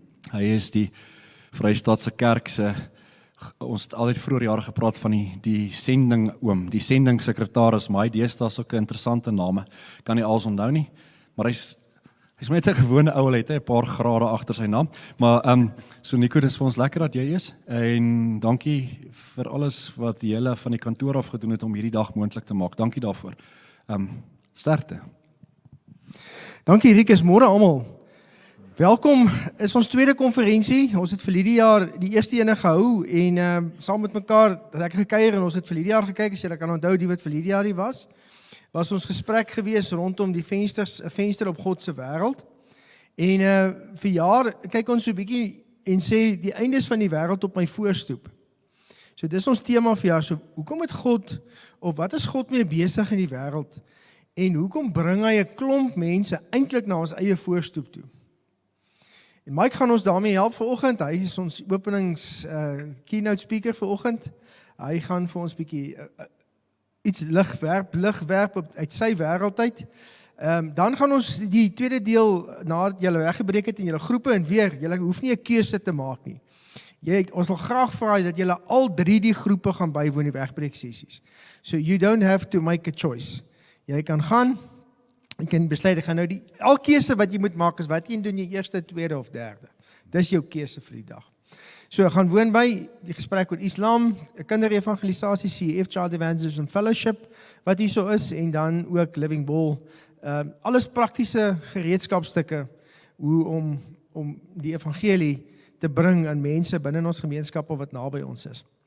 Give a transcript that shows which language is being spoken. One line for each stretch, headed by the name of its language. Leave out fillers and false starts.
Afrikaans: Hy is die Vrystaatse Kerk se, ons het altyd vroeër jare gepraat van die sending oom, die sendingsekretaris, maar hy deesdae sulke interessante name, kan nie als onthou nie, maar hy's net 'n gewone ou, hy het 'n paar grade agter sy naam, maar so Nico, dis vir ons lekker dat jy is, en dankie vir alles wat julle van die kantoor af gedoen het om hierdie dag moontlik te maak, dankie daarvoor. Sterkte. Dankie Rikus, môre almal. Welkom, is ons tweede konferensie. Ons het vir hierdie jaar die eerste ene gehou en saam met mekaar lekker gekuier en ons het vir hierdie jaar gekyk, as julle kan onthou die wat vir hierdie jaar hier was ons gesprek gewees rondom die venster op God se wêreld. En vir jaar kyk ons so 'n bietjie en sê die eindes van die wêreld op my voorstoep. So dis ons tema vir jaar. So hoekom het God, of wat is God mee besig in die wêreld? En hoekom bring hy 'n klomp mense eintlik na ons eie voorstoep toe? En Mike gaan ons daarmee help vanoggend. Hy is ons openings keynote speaker vanoggend. Hy gaan vir ons bietjie iets lig werp uit sy wêreld uit. Dan gaan ons die tweede deel, nadat julle weggebreek het in julle groepe, en weer, julle hoef nie 'n keuse te maak nie. Ons wil graag vra dat julle al 3 die groepe gaan bywoon, die wegbreek sessies.
English: So you don't have to make a choice.
Afrikaans: Jy kan gaan, jy kan besluit, ek gaan nou al keuse wat jy moet maak is, wat jy doen jy eerste, tweede of derde. Dis jou keuse vir die dag. So, gaan woon by die gesprek oor Islam, kinderevangelisasie, CEF, Child Evangelism Fellowship, wat hier so is, en dan ook Living Ball, alles praktiese gereedskapstukke, hoe om die evangelie te bring aan mense binne ons gemeenskappe wat naby ons is.